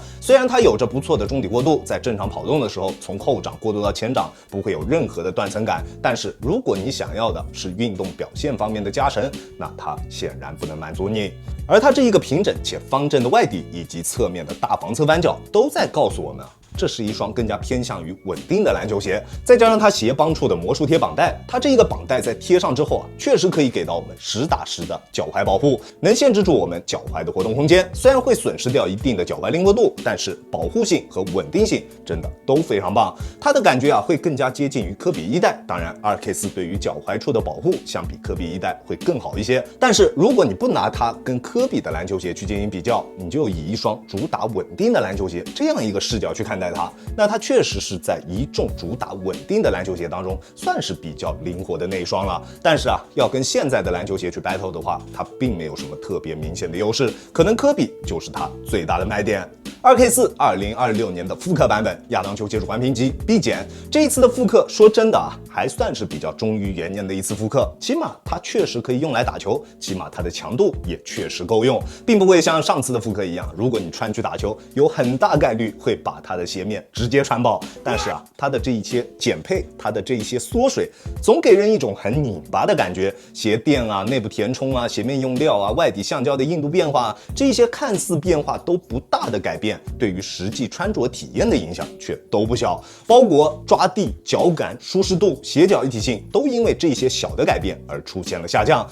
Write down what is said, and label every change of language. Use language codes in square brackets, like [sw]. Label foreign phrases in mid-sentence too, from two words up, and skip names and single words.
[zh] 雖然它有着不錯的中底過渡，在正常跑動的時候，從後掌過渡到前掌不會有任何的斷層感，但是如果你想要的是運動表現方面的加成，那它顯然不能滿足你。而它這一個平整且方正的外底以及側面的大防側扳腳，都在告訴我們這是一雙更加偏向於穩定的籃球鞋，再加上它鞋幫處的魔術貼綁帶，它這一個綁帶在貼上之後啊，確實可以給到我們實打實的腳踝保護，能限制住我們腳踝的活動空間。雖然會損失掉一定的腳踝靈活度，但是保護性和穩定性真的都非常棒。它的感覺啊，會更加接近於科比1代。當然 2K4 對於腳踝處的保護相比科比1代會更好一些。但是如果你不拿它跟科比的籃球鞋去進行比較，你就以一雙主打穩定的籃球鞋這樣一個視角去看待它，那它確實是在一众主打穩定的籃球鞋當中算是比較靈活的那一雙了。但是啊，要跟現在的籃球鞋去 battle 的話，它並沒有什麼特別明顯的優勢，可能科比就是它最大的賣點。2K4 2026年的復刻版本亞當球接觸環评级 B 減，這一次的復刻說真的啊， 還算是比較忠於元年的一次复刻，起碼它確實可以用來打球，起碼它的強度也確實夠用，並不會像上次的复刻一樣，如果你穿去打球，有很大概率會把它的鞋面直接穿爆。但是啊，它的這一些減配，它的這一些縮水，總給人一種很擰巴的感覺。鞋墊啊、內部填充啊、鞋面用料啊、外底橡膠的硬度變化，這一些看似變化都不大的改變，對於實際穿着體驗的影響卻都不小。包裹、抓地、腳感、舒適度、鞋腳一體性都因為這些小的改變而出現了下降。